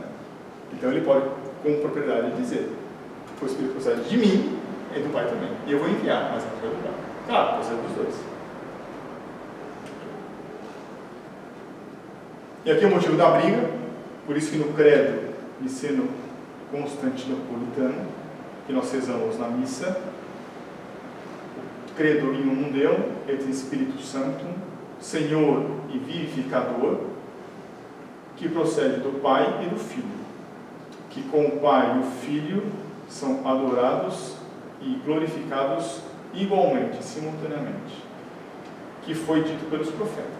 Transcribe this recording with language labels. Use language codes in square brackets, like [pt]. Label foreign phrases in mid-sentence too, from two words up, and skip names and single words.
[pt] Então ele pode, com propriedade, dizer: o Espírito procede de mim e do Pai também, e eu vou enviar, mas não vai do Pai. Claro, procede dos dois. E aqui é o motivo da briga, por isso que no credo niceno-constantinopolitano, que nós rezamos na missa, [la] credo in unum Deum et Spiritus Sanctum, [pt] Senhor e vivificador, que procede do Pai e do Filho, que com o Pai e o Filho são adorados e glorificados igualmente, simultaneamente, que foi dito pelos profetas.